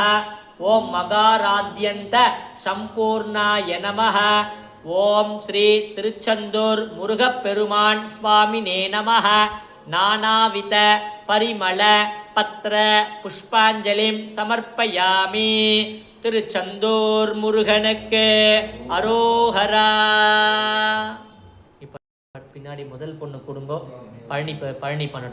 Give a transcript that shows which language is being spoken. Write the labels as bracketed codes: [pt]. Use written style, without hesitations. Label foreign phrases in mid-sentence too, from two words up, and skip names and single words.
[sa] ओम मगाराध्यंत संपूर्णाय नमः। ओम श्री तिरुचंदूर मुरुगपेरुमान् स्वामिने नमः। नानाविध परिमल पत्र पुष्पांजलिं समर्पयामि। [ta] திருச்செந்தூர் முருகனுக்கு அரோஹரா. இப்போ பின்னாடி முதல் பொண்ணு குடும்பம் பழனி பண்ணட்டும்.